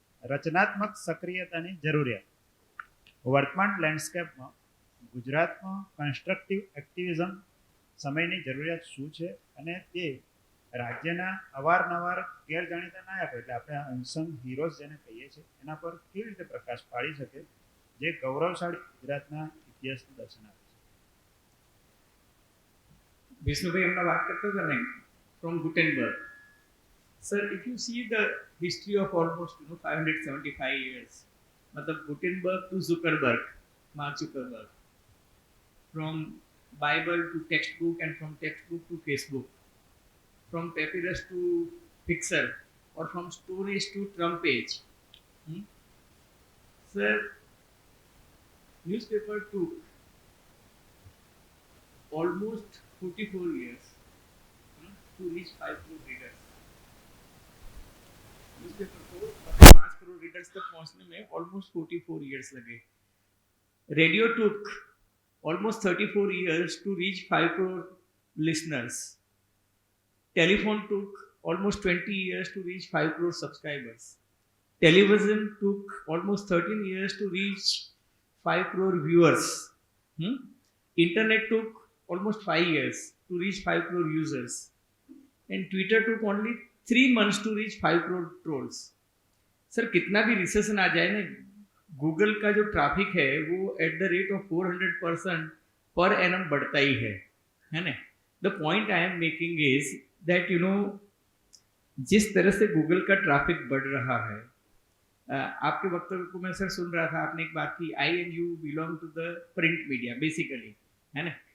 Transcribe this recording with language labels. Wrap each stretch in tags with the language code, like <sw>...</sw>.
<gu>રચનાત્મક સક્રિયતાની જરૂરિયાત વર્તમાન લેન્ડસ્કેપમાં ગુજરાતમાં કન્સ્ટ્રક્ટિવ એક્ટિવિઝમ સમયની જરૂરિયાત શું છે, અને તે રાજ્યના અવારનવાર ગેરજાણીતા નાયકો, એટલે આપણે અનસંગ હીરોઝ જેને કહીએ છીએ, એના પર કેવી રીતે પ્રકાશ પાડી શકે જે ગૌરવશાળી ગુજરાતના ઇતિહાસનું દર્શન આપે છે? વિષ્ણુભાઈ હમણાં વાત કરતા હતા ને, from Gutenberg.</gu> <en>Sir, if you see the history of almost 575 years, matlab Gutenberg to Zuckerberg, Mark Zuckerberg, from Bible to textbook and from textbook to Facebook, from papyrus to pixel, or from stories to Trump page. Sir, newspaper took almost 44 years to reach 5 crore readers.</en> <hi>Newspaper को 5 crore reader megahertz तक पहुंचने में almost 44 years लगे.</hi> <en>Radio took almost 34 years to reach 5 crore listeners. Telephone took almost 20 years to reach 5 crore subscribers. Television took almost 13 years to reach 5 crore viewers. Internet took almost 5 years to reach 5 crore users. And Twitter took only 3 months to reach 5 crore trolls.</en> <hi>Sir कितना भी recession आ जाए ना, Google का जो traffic है वो at the rate of 400% per annum बढ़ता ही है ना.</hi> <en>the point I am making is that</en> <hi>जिस तरह से गूगल का ट्रैफिक बढ़ रहा है, आपके वक्तव्य को मैं सर सुन रहा था, आपने एक बात की,</hi> <en>I and you belong to the print media basically,</en> <hi>है ना.</hi>